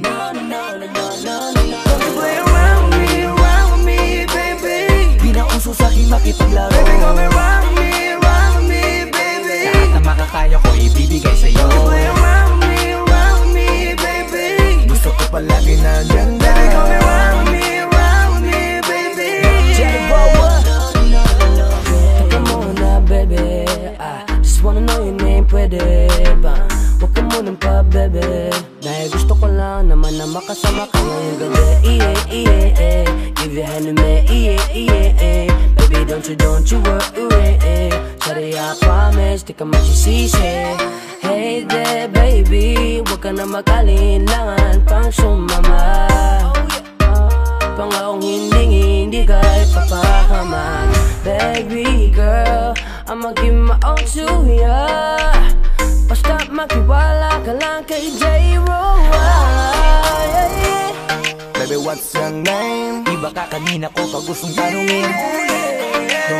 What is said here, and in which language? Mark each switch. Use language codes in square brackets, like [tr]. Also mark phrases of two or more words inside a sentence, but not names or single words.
[en] No. Play around me, baby. [tl] Di na uso sa'kin makipaglaro. [en] Baby, come and round me, baby. [tl] Lahat na makakaya ko ibibigay sa'yo. [en] Play around me, baby. [tl] Gusto ko palagi nandyan na. [en] Baby, come and round me, baby. [tl] Jenny Bower. Teka muna, baby. [en] Just wanna know your name, [tl] pwede ba? Huwag ka munang pa, baby. Dahil gusto ko lang naman na makasama ka ngayong gabi. [en] Give your hand to me, baby, don't you worry. Sorry, I promise, [tl] di ka magsisisi. [en] Hey there, baby, [tl] huwag ka na mag-alinlangan pang sumama. Pangakong hindi ka ipapahamak. [en] Baby girl, I'ma give my all to ya. [tl] Basta magtiwala ka lang kay J-Ro. [en] Baby, what's your name? [tl] Iba ka kanina ko pag gustong tanungin.